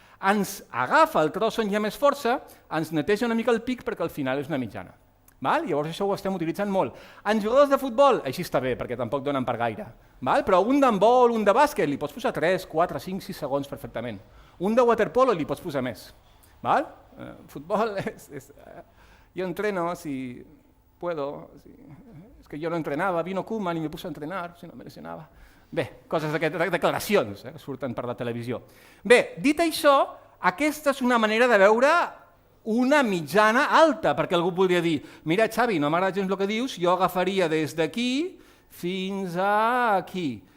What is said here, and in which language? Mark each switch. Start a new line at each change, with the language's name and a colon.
Catalan: Ens agafa el tros on hi ha més força, ens neteja una mica el pic perquè al final és una mitjana. Llavors això ho estem utilitzant molt. En jugadors de futbol, així està bé, perquè tampoc donen per gaire. Però un d'handbol, un de bàsquet, li pots posar 3, 4, 5, 6 segons perfectament. Un de waterpolo li pots posar més.
Spanish: ¿Vale? Fútbol yo entreno si puedo. Es que yo no entrenava, vino Koeman i me puse a entrenar, si no me lesionava.
Catalan: Bé, coses d'aquestes declaracions que surten per la televisió. Bé, dit això, aquesta és una manera de veure una mitjana alta, perquè algú podria dir, mira Xavi, no m'agrada gens el que dius, jo agafaria des d'aquí fins a aquí.